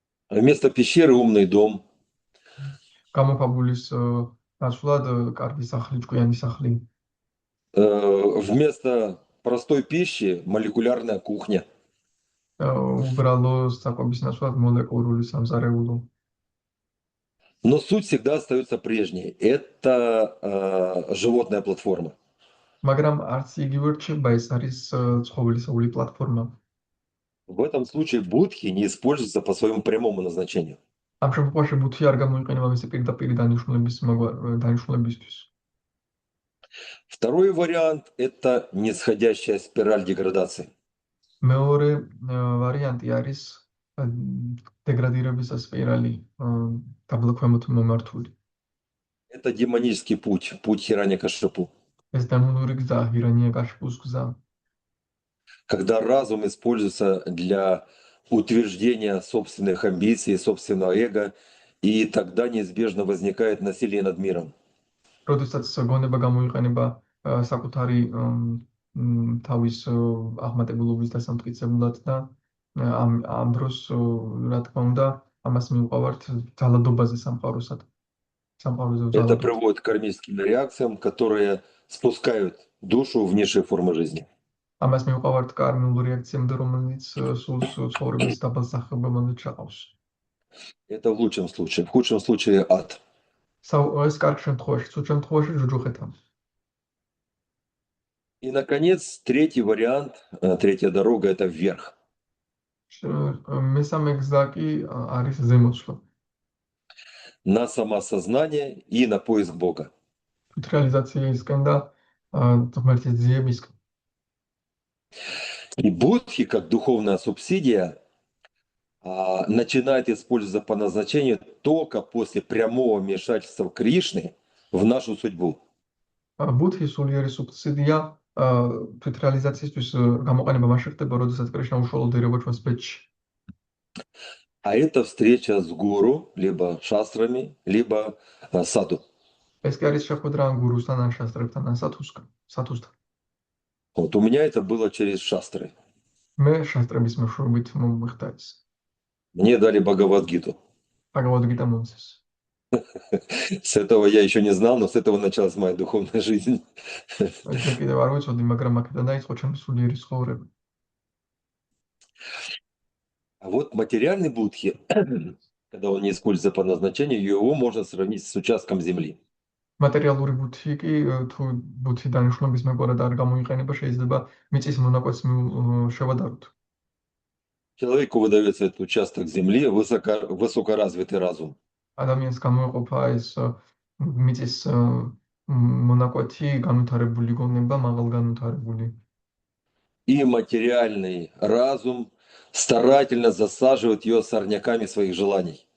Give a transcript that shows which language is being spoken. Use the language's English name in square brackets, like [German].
[Russian] Вместо пещеры умный дом, [Georgian] გამოფაბულის ნაცვლად კარგი სახლი, ჭკვიანი სახლი. [Russian] вместо простой пищи молекулярная кухня. [Georgian] უბრალო საკვების ნაცვლად მოლეკულური სამზარეულო. [Russian] Но суть всегда остается прежней. Это животная платформа. [Georgian] მაგრამ არც იგივე რჩება, ეს არის ცხოველისეული პლატფორმა. [Russian] В этом случае будхи не используются по своему прямому назначению. [Georgian] ამ შემთხვევაში ბუთი არ გამოიყენება მისი პირდაპირ დანიშნულებისთვის. [Russian] Второй вариант – это нисходящая спираль деградации. [Georgian] მეორე ვარიანტი არის დეგრადირების სპირალი დაბლქვემოთ მომართული. [Russian] Это демонический путь, путь Хираньякашипу. [Georgian] ეს დემონური გზა, ჰირანიაკაშიპუს გზა. [Russian] Когда разум используется для утверждения собственных амбиций, собственного эго, и тогда неизбежно возникает насилие над миром. [Georgian] როდესაც გონება გამოიყენება საკუთარი თავის აღმატებულობის დასამტკიცებლად და ამ დროს რა თქმა უნდა ამას მივყავართ ძალადობაზე სამყაროზე. [Russian] Это приводит к кармическим реакциям, которые спускают душу в низшие формы жизни. [Georgian] ამას მივყავართ კარმულ რეაქციამდე, რომელიც სულს ცხოვრების დაბალ სახეობებამდე ჩაყავს. [Russian] Это в лучшем случае. В худшем случае ад. [Georgian] ეს კარგ შემთხვევაში, ცუდ შემთხვევაში ჯუჯუხეთა. [Russian] И, наконец, третий вариант, третья дорога – это вверх. [Georgian] მესამე გზა კი არის ზემოწვა. [Russian] На самосознание и на поиск Бога. [Georgian] реализациისკენ და ღმერთის ძიებისკენ. [Russian] И будхи, как духовная субсидия, начинает использоваться по назначению только после прямого вмешательства Кришны в нашу судьбу. [Georgian] ბუთი სულიერი სუბსიდია თვით რეალიზაციისთვის გამოყენება მას ხდება, როდესაც კრიშნა უშუალოდ ერევა ჩვენს ბედში. [Russian] А это встреча с гуру, либо шастрами, либо саду. [Georgian] ეს კი არის შეხვედრა ან გურუსთან, ან შასტრებთან, ან სათუსთან. [Russian] Вот у меня это было через шастры. [Georgian] მე შასტრების მეშვეობით მომხდა ეს. [Russian] Мне дали Бхагавад-гиту. [Georgian] ბაგავად-გიტა მომცეს. [Russian] С этого я еще не знал, но с этого началась моя духовная жизнь. [Georgian] მე კიდევ არ ვიცოდი, მაგრამ აქედან დაიწყო ჩემი სულიერი ცხოვრება. [Russian] А вот материальный будхи, когда он не используется по назначению, его можно сравнить с участком земли. [Georgian] მატერიალური ბუთი კი თუ ბუთი დანიშნულების მეყარად არ გამოიყენება, შეიძლება მიწის მონაკვეთს შევადაროთ. [Russian] Человеку выдается этот участок земли, высокоразвитый разум. [Georgian] ადამიანს გამოეყოფა ეს მიწის მონაკვეთი, განვითარებული გონება, მაღალ განვითარებული. [Russian] И материальный разум старательно засаживает ее сорняками своих желаний.